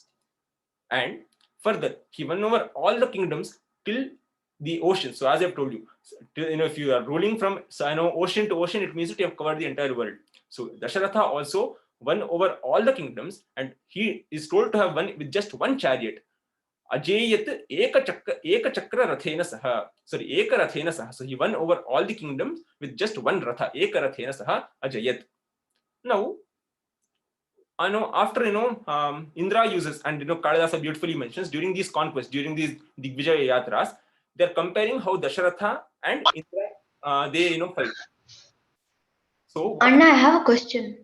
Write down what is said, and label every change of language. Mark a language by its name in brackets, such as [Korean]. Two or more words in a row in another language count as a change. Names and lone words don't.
[English] And further, he won over all the kingdoms till the ocean. So as I've told you, if you are ruling from ocean to ocean, it means that you have covered the entire world. So Dasharatha also won over all the kingdoms, and he is told to have won with just one chariot. [Sanskrit] Ajayat ekachakra rathena saha. [English] Sorry, [Sanskrit] ekarathena saha. [English] So he won over all the kingdoms with just one ratha. [Sanskrit] Ekarathena saha ajayat. [English] Now, after Indra uses, and Kalidasa beautifully mentions, during these conquests, during these [Sanskrit] Digvijaya Yatras, [English] they're comparing how Dasharatha and Indra they fight. So Anna, I have a question.